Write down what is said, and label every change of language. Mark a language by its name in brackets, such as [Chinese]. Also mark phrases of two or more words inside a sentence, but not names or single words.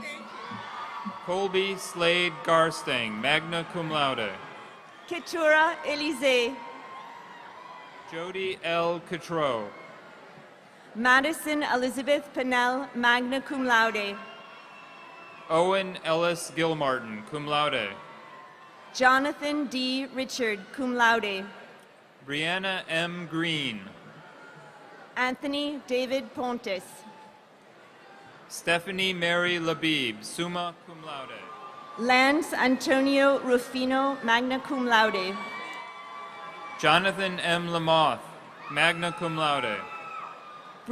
[English] Colby Slade Garstang, [Latin] magna cum laude. [English] Keturah Elise. Jody L. Cotreau. Madison Elizabeth Pennell, [Latin] magna cum laude. [English] Owen Ellis Gilmartin, [Latin] cum laude. [English] Jonathan D. Richard, [Latin] cum laude. [English] Brianna M. Green. Anthony David Pontes. Stephanie Mary Labib, [Latin] summa cum laude. [English] Lance Antonio Rufino, [Latin] magna cum laude. [English] Jonathan M. Lamoth, [Latin] magna cum laude.